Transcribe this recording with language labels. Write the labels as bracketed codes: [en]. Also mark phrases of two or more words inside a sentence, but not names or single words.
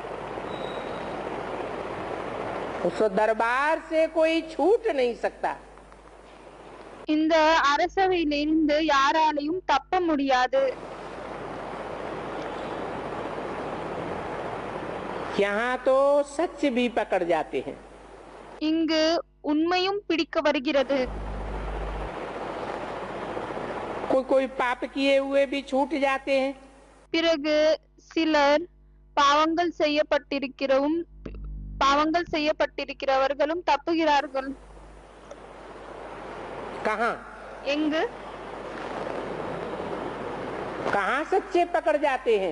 [hi] उस दरबार से कोई छूट नहीं सकता. [ta] இந்த அரசவையிலிருந்து யாராலையும் தப்ப முடியாது. [hi] यहाँ तो सच भी पकड़ जाते हैं। [ta] இங்கு உண்மையும் பிடிக்க வருகிறது. [hi] कोई कोई पाप किए हुए भी छूट जाते हैं। [ta] பிறகு சிலர் பாவங்கள் செய்யப்பட்டிருக்கிறவர்களும் தப்புகிறார்கள். [hi] कहाँ [ta] எங்கு? [hi] कहाँ सच्चे पकड़ जाते हैं?